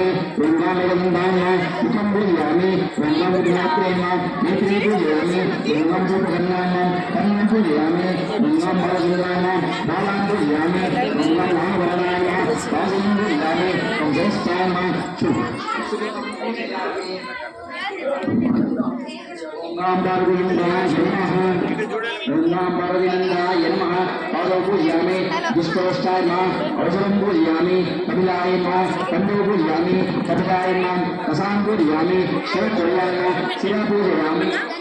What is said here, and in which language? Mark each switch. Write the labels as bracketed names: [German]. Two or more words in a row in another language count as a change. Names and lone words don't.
[Sanskrit] ఓం గాం వేదంతాయ నమః ముఖం పూజయామి ఓం గాం విఘ్నాత్రే నమః నేత్రే పూజయామి ఓం గాం రూపకర్ణాయ నమః కర్ణం పూజయామి ఓం గాం బాలచంద్రాయ నమః బాలాం పూజయామి ఓం గాం మహావరణాయ నమః బాలం పూజయామి ఓం జ్యేష్ఠాయ నమః ओम पार्वतीनंदाय नमः ओम पार्वतीनंदाय नमः पादौ पूजयामि पुष्पोष्टाय नमः अवसरं पूजयामि कपिलाय नमः कंदो पूजयामि कपिलाय नमः कसां पूजयामि शिवपूजयाय नमः शिव पूजयामि